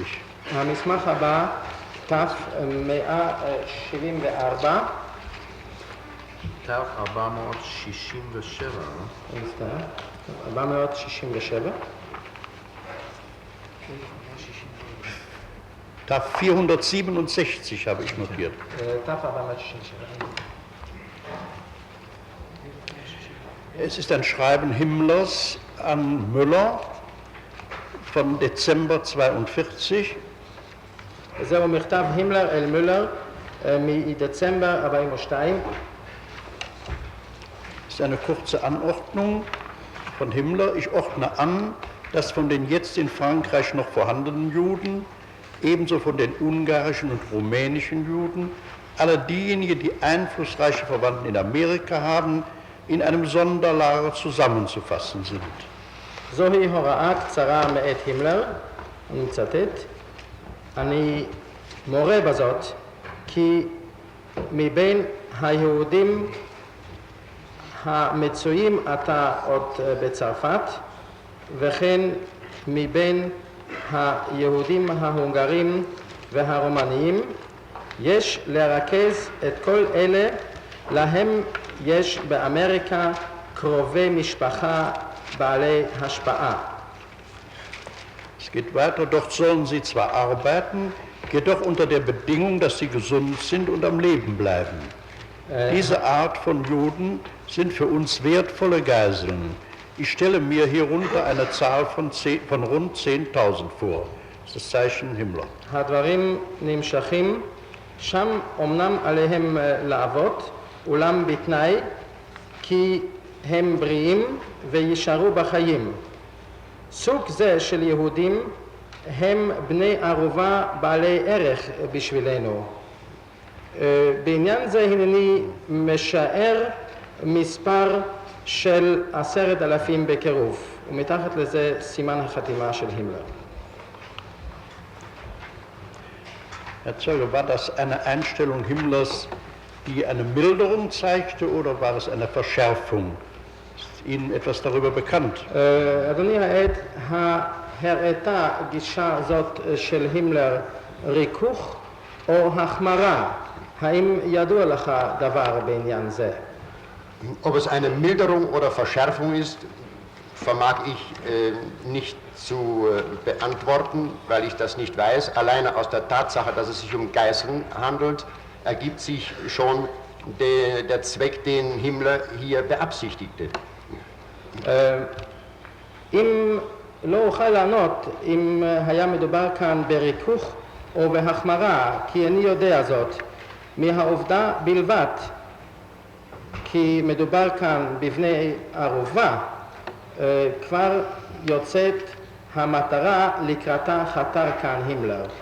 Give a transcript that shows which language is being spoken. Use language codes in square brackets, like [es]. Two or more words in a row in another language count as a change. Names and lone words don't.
[he] המסמך הבא, תף 174, תו 467. 467, [de] TAF 467 habe ich notiert. [he] תף 467. [de] Es ist ein Schreiben Himmlers an Müller von Dezember 42. [he] זהו מכתב הימלר אל מולר מדצמבר 42. [de] Das ist eine kurze Anordnung von Himmler. Ich ordne an, dass von den jetzt in Frankreich noch vorhandenen Juden, ebenso von den ungarischen und rumänischen Juden, alle diejenigen, die einflussreiche Verwandten in Amerika haben, in einem Sonderlager zusammenzufassen sind. [he] זוהי הוראה קצרה מאת הימלר, אני מצטט, אני מורה בזאת כי מבין היהודים המצויים עתה עוד בצרפת וכן מבין היהודים ההונגרים והרומניים יש לרכז את כל אלה להם יש באמריקה קרובי משפחה בעלי השפעה. [de] Es geht weiter, dort sollen sie zwar arbeiten, jedoch unter der Bedingung, dass sie gesund sind und am Leben bleiben. Diese Art von Juden sind für uns wertvolle Geiseln. Ich stelle mir hierunter eine Zahl von rund 10.000 vor. Das ist das Zeichen Himmler. [he] הדברים נמשכים, שם אומנם עליהם לעבוד, אולם בתנאי כי הם בריאים וישארו בחיים. סוג זה של יהודים הם בני ערובה בעלי ערך בשבילנו. בעניין זה הנני משער מספר של 10,000 בקירוב, ומתחת לזה סימן החתימה של הימלר. [de] Herr Zeuge, war das eine Einstellung Himmlers, die eine Milderung zeigte, oder war es eine Verschärfung? Ist Ihnen etwas darüber bekannt? [he] אדוני העד, הראתה גישה זאת של הימלר ריכוך או החמרה? האם ידוע לך דבר בעניין זה? [de] Ob es eine Milderung oder Verschärfung ist, vermag ich nicht zu beantworten, weil ich das nicht weiß. Alleine aus der Tatsache, dass es sich um Geiseln handelt, ergibt sich schon der Zweck, den Himmler hier beabsichtigte. [he] אם לא אוכל לענות אם היה מדובר כאן בריכוך או בהחמרה, כי אני יודע זאת מהעובדה בלבד כי מדובר כאן בבני ערובה, כבר יוצאת המטרה לקראתה חתר כאן הימלר.